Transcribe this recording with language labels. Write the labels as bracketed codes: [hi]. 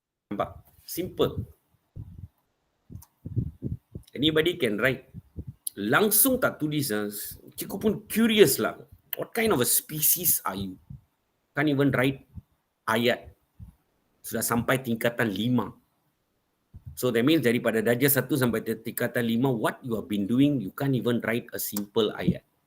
[ms] Nampak? Simple. [en] Anybody can write. [ms] Langsung tak tulis. Cikgu pun curious lah. [en] What kind of a species are you? Can't even write ayat. [ms] Sudah sampai tingkatan 5. [en] So that means [ms] daripada darjah 1 sampai tingkatan 5, [en] what you have been doing, you can't even write a simple ayat.